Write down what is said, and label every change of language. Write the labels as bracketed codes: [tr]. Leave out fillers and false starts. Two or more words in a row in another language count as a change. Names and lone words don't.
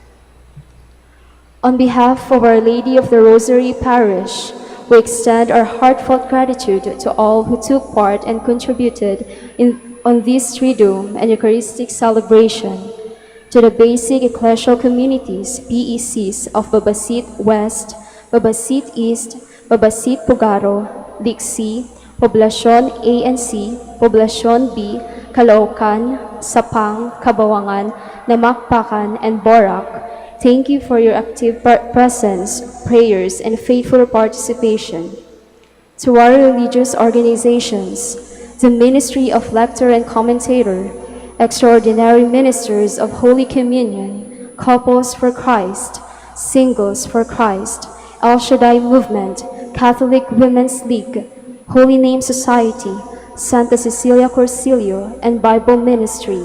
[en] On behalf of Our Lady of the Rosary Parish, we extend our heartfelt gratitude to all who took part and contributed on this Triduum and Eucharistic celebration, to the basic ecclesial communities, BECs of Babasit West, Babasit East, Babasit Pugaro, Dixie, Poblasyon A and C, Poblasyon B, Caloocan, Sapang, Kabawangan, Namakpakan, and Borac. Thank you for your active presence, prayers, and faithful participation. To our religious organizations, the Ministry of Lector and Commentator, Extraordinary Ministers of Holy Communion, Couples for Christ, Singles for Christ, El Shaddai Movement, Catholic Women's League, Holy Name Society, Santa Cecilia Corsilio, and Bible Ministry.